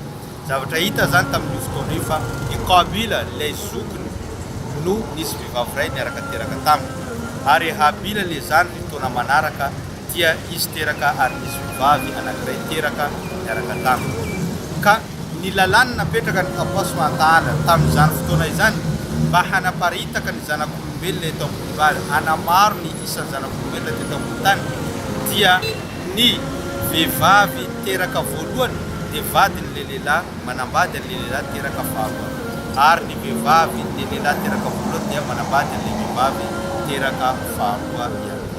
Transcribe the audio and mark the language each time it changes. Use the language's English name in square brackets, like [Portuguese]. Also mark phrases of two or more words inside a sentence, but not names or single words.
[Malagasy] Zavatra hita zany tamin'ny fotoana io fa i Qabila ilay zokiny no nisy vehivavy ray niaraka teraka taminy, ary Habila le zany ny fotoana manaraka dia izy teraka ary nisy vehivavy anankiray teraka niaraka taminy. Ka ny lalàny napetraka ny Allah [Arabic] سبحانه وتعالى [Malagasy] tamin'izany fotoana izany mba hanaparitaka ny zanak'olombelona eto ambony tany, hanamaro ny isan'ny zanak'olombelona teto ambony tany, dia ny vehivavy teraka voalohany dia vadin'le lehilahy manambady an'le lehilahy teraka faharoa, ary ny vehivavy ny lehilahy teraka voalohany dia manambady an'le vehivavy teraka faharoa ihany koa.